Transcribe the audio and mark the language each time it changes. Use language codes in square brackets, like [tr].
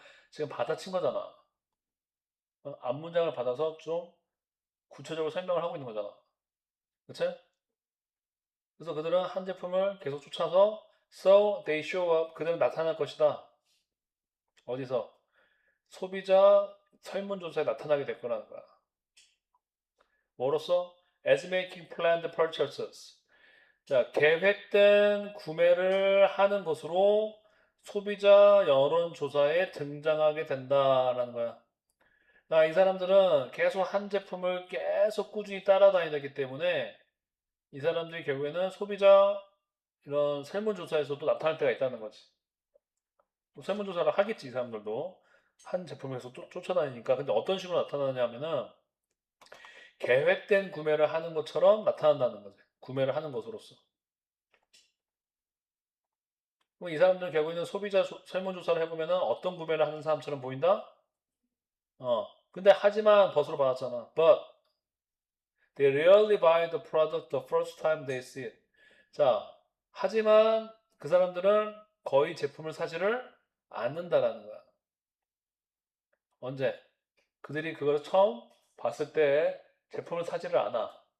[ko] 지금 받아친 거잖아. 앞문장을 받아서 좀 구체적으로 설명을 하고 있는 거잖아. 그치? 그래서 그들은 한 제품을 계속 쫓아서 [en] So they show up. [ko] 그들은 나타날 것이다. 어디서? 소비자 설문조사에 나타나게 될 거라는 거야. 뭐로써? [en] As making planned purchases. [ko] 자, 계획된 구매를 하는 것으로 소비자 여론조사에 등장하게 된다라는 거야. 이 사람들은 계속 한 제품을 계속 꾸준히 따라다니기 때문에 이 사람들이 결국에는 소비자 이런 설문조사에서도 나타날 때가 있다는 거지. 또 설문조사를 하겠지, 이 사람들도. 한 제품에서 쫓아다니니까. 근데 어떤 식으로 나타나냐면은 계획된 구매를 하는 것처럼 나타난다는 거지. 구매를 하는 것으로서. 그럼 이 사람들은 결국에는 소비자 설문조사를 해보면은 어떤 구매를 하는 사람처럼 보인다? 근데 하지만 벗으로 받았잖아. [en] But they rarely buy the product the first time they see it. [ko] 자, 하지만 그 사람들은 거의 제품을 사지를 않는다라는 거야. 언제? 그들이 그걸 처음 봤을 때 제품을 사지를 않아.